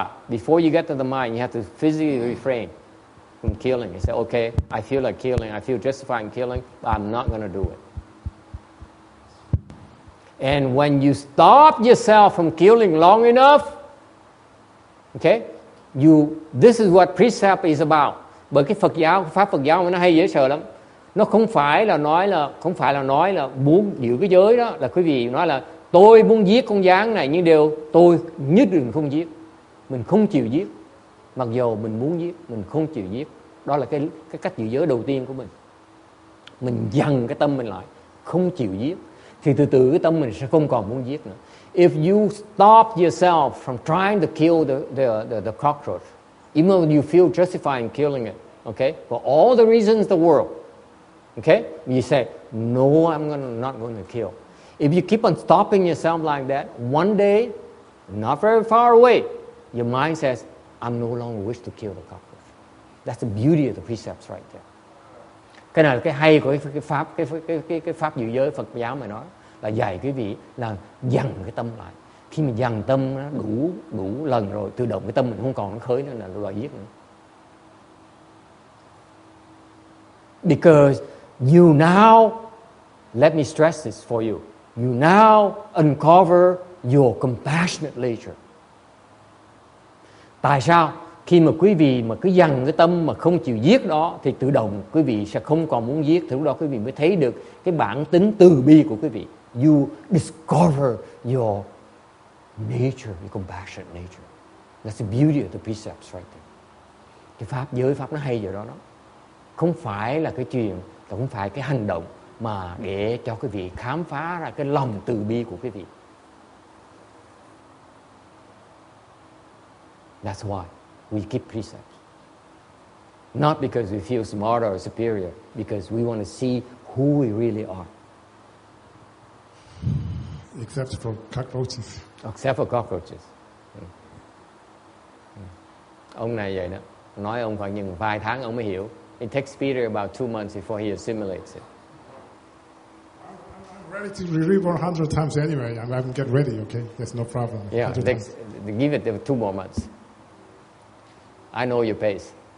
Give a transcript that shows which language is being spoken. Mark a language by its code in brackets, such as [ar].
[en] Before you get to the mind, you have to physically refrain from killing. You say, okay, I feel like killing, I feel justified in killing, but I'm not going to do it. And when you stop yourself from killing long enough, okay, this is what precept is about. [vi] Bởi cái pháp Phật giáo nó hay dễ sợ lắm. Nó không phải là nói là muốn giữ cái giới đó, là quý vị nói là tôi muốn giết con gián này, nhưng tôi nhất định không giết. Mình không chịu giết. Mặc dù mình muốn giết, mình không chịu giết. Đó là cái cách giữ giới đầu tiên của mình. Mình dằn cái tâm mình lại, không chịu giết, thì từ từ cái tâm mình sẽ không còn muốn giết nữa. [en] If you stop yourself from trying to kill the cockroach, even though you feel justified in killing it, okay, for all the reasons in the world, okay, you say, no, I'm not going to kill. If you keep on stopping yourself like that, one day, not very far away, your mind says, I'm no longer wish to kill the cockroach. That's the beauty of the precepts right there. [vi] Cái này là cái hay của cái pháp giữ giới Phật giáo mà nói, là dạy quý vị là dằn cái tâm lại. Khi mình dằn tâm nó đủ lần rồi, tự động cái tâm mình không còn nó khởi nữa, là đòi giết nữa. [en] Because you now, let me stress this for you, you now uncover your compassionate nature. [vi] Tại sao? Khi mà quý vị mà cứ dằn cái tâm mà không chịu giết đó, thì tự động quý vị sẽ không còn muốn giết. Thì lúc đó quý vị mới thấy được cái bản tính từ bi của quý vị. [en] You discover your nature, your compassionate nature. That's the beauty of the precepts right there. [vi] Cái pháp giới pháp nó hay ở đó. Không phải là cái chuyện, không phải cái hành động, mà để cho quý vị khám phá ra cái lòng từ bi của quý vị. [en] That's why we keep precepts. Not because we feel smarter or superior, because we want to see who we really are. Except for cockroaches. Except for cockroaches. [vi] Ông này vậy đó. Nói ông phải những vài tháng ông mới hiểu. [en] It takes Peter about 2 months before he assimilates it. I'm ready to read 100 times anyway. I can get ready, okay? There's no problem. Yeah, 100 times. give it 2 more months. I know your pace.